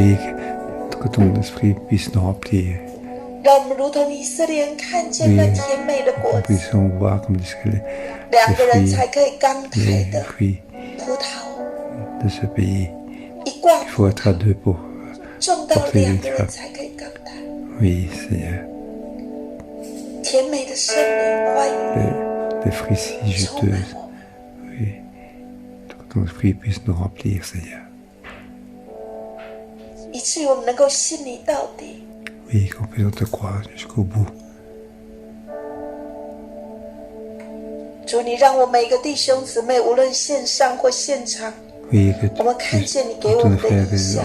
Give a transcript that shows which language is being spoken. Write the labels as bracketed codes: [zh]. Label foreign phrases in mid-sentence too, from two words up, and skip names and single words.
[zh] 让我们如同以色列人看见那甜美的果子，两个人才可以刚开的葡萄，一挂葡萄种到两个人才可以刚开，甜美的圣灵欢迎。 [fr] des fruits si juteuses. Oui. Que ton esprit puisse nous remplir, Seigneur. Oui, qu'on puisse te croire jusqu'au bout. [zh] 主，你让我每个弟兄姊妹，无论线上或现场， [fr] oui, que [zh] 我们看见你给我们的影响，